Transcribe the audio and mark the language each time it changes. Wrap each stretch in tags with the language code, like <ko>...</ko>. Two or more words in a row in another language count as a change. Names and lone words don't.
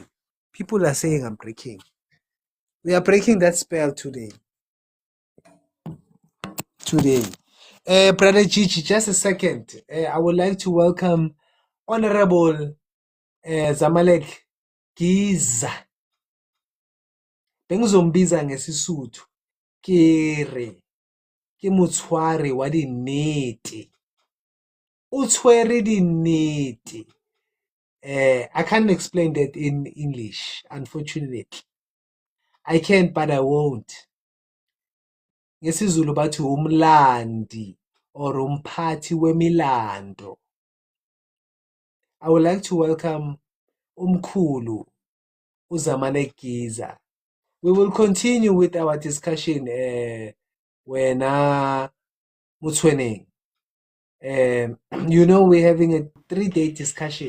<en>People are saying I'm breaking. We are breaking that spell today. Brother Gigi, just a second. I would like to welcome Honorable Zamalek Giza.</en> <zu>Bengizombiza ngesisuthu.</zu> <st>Ke motshwari wa dinnete. O tshwere dinnete.</st> <en>I can't explain that in English, unfortunately. I can't, but I won't.</en> <zu>NgesiZulu bathi umlandi or umphathi wemilando.</zu> <en>I would like to welcome Umkhulu Uzamalek Giza. We will continue with our discussion wena Mutshweneng. We're having a 3-day discussion.</en>